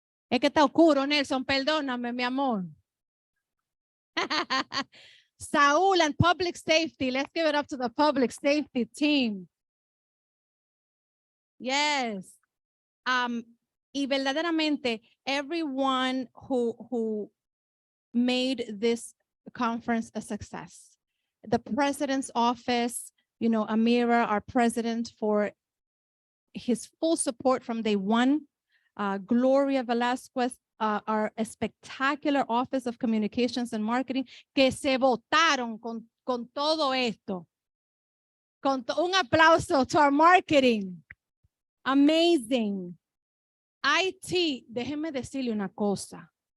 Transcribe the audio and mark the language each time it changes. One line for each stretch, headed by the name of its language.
Spanish: Es que está oscuro, Nelson, perdóname, mi amor.
English: Saul and public safety. Let's give it up to the public safety team. Yes.
Spanish: Y verdaderamente,
English: everyone who made this conference a success. The president's office, you know, Amira, our president, for his full support from day one. Gloria Velasquez, our spectacular Office of Communications and Marketing,
Spanish: que se votaron con todo esto. Un aplauso
English: to our marketing. Amazing.
Spanish: IT, déjeme decirle una cosa.